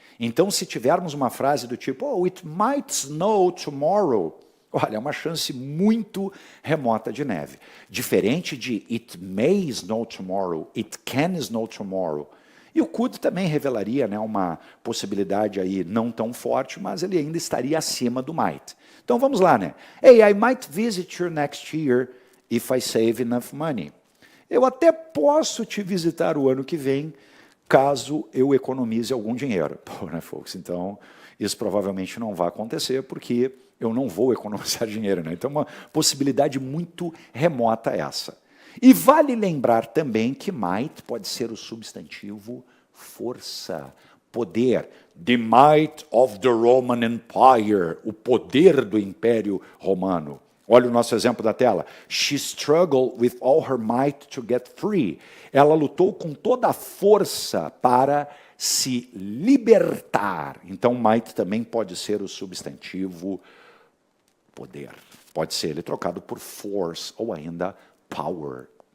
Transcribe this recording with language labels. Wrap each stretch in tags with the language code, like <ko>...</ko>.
<pt>Então, se tivermos uma frase do tipo, oh,</pt> <en>it might snow tomorrow,</en> <pt>olha, é uma chance muito remota de neve. Diferente de</pt> <en>it may snow tomorrow, it can snow tomorrow.</en> <pt>E o could também revelaria, né, uma possibilidade aí não tão forte, mas ele ainda estaria acima do might. Então vamos lá, né?</pt> <en>Hey, I might visit you next year if I save enough money.</en> <pt>Eu até posso te visitar o ano que vem, caso eu economize algum dinheiro. Pô, né, folks? Então, isso provavelmente não vai acontecer, porque eu não vou economizar dinheiro, né? Então, uma possibilidade muito remota essa. E vale lembrar também que might pode ser o substantivo força, poder.</pt> <en>The might of the Roman Empire,</en> <pt>o poder do Império Romano. Olha o nosso exemplo da tela.</pt> <en>She struggled with all her might to get free.</en> <pt>Ela lutou com toda a força para se libertar. Então, might também pode ser o substantivo poder. Pode ser ele trocado por force ou ainda power.</pt>